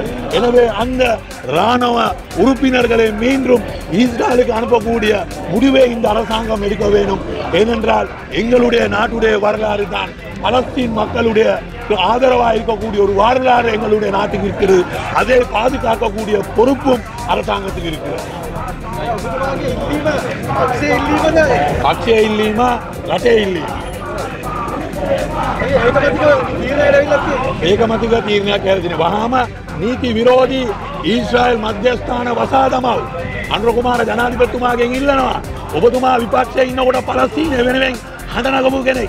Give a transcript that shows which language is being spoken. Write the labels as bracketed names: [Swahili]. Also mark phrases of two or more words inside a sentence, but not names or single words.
[Tamil] எனவே அந்த இராணுவ உறுப்பினர்களை மீண்டும் இஸ்ரேலுக்கு அனுப்பக்கூடிய முடிவை இந்த அரசாங்கம் எடுக்க வேண்டும். ஏனென்றால் எங்களுடைய நாட்டுடைய வரலாறு தான் பலஸ்தீன் மக்களுடைய ஆதரவாக இருக்கக்கூடிய ஒரு வரலாறு எங்களுடைய நாட்டுக்கு இருக்கிறது. அதை பாதுகாக்கக்கூடிய பொறுப்பும் அரசாங்கத்துக்கு இருக்கிறது. [Sinhala] පක්ෂය ඉල්ලීම රටේ ඉල්ලීම ඒකමතික තීරණයක් ඇරෙන්නේ වහාම නීති විරෝධී ඊශ්‍රායල් මධ්‍යස්ථාන වසා දමව අනුර කුමාර ජනාධිපතිතුමාගෙන් ඉල්ලනවා ඔබතුමා විපක්ෂයේ ඉන්නකොට පලස්තීනය වෙනුවෙන් හඬ නගපු කෙනෙක්.